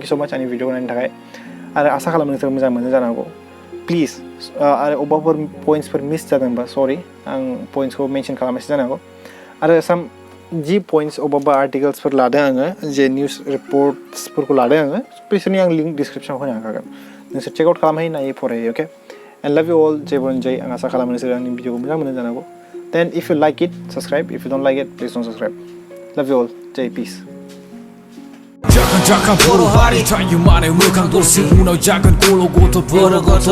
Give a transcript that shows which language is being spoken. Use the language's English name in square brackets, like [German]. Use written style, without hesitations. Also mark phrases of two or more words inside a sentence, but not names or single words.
[English] you so much [Bodo] आंनि भिडिअ नायनो थाखाय आरो आसा खालामो नोंसोर मोजां मोनो जानो हागौ प्लिज आरो अबेबाफोर पइन्ट्सफोर मिस जादोंबा सरि आं पइन्ट्सखौ मेनसन खालामासै जानो हागौ आरो साम जि पइन्ट्स अबेबा आर्टिकेल्सफोर लादों आङो जे निउस रिपर्ट्सफोरखौ लादों आङो बिसोरनि आं लिंक डिसक्रिपसनाव होनो हाखागोन नोंसोर [English] check out [Bodo] खालामहै नायै फरायो [English] okay and love you all [Bodo] जय बर जय आं आसा खालामो नोंसोर आंनि भिडिअखौ मोजां मोनो जानो हागौ [English] then if you like it subscribe if you don't like it please don't subscribe love you all [Bodo] जय पिस Jakan बर' हारि थायो माने मोखां दरसे उनाव जागोन गल' गथ'